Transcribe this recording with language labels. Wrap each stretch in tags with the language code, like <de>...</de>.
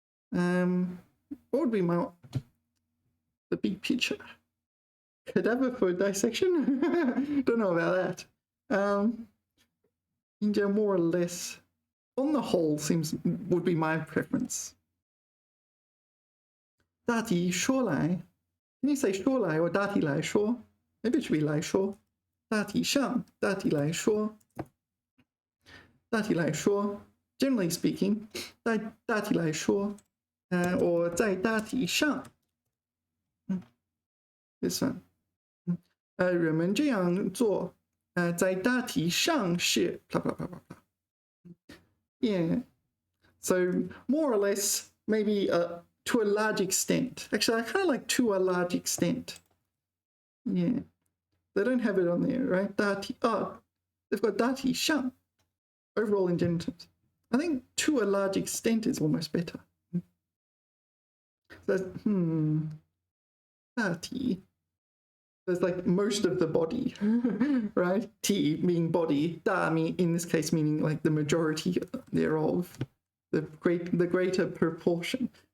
<en>What would be the big picture? Cadaver for dissection? Don't know about that. Ninja more or less, on the whole, would be my preference. 大体说来, can you say 说来 or 大体来说? Maybe it should be 来说.</en> <zh>大体上, 大体来说. 大体来说,</zh> <en>generally speaking,</en> <zh>大体来说, or 在大体上.</zh> <en>This one.</en> <zh>人们这样做, 在大体上是</zh> <en>blah blah blah blah blah. Yeah. So more or less, maybe to a large extent. Actually, I kind of like to a large extent. Yeah. They don't have it on there, right? 大体, they've got 大体上. Overall in general terms. I think to a large extent is almost better. So, 大体.There's like most of the body, right? T meaning body, da in this case meaning like the majority thereof, the greater proportion.</en>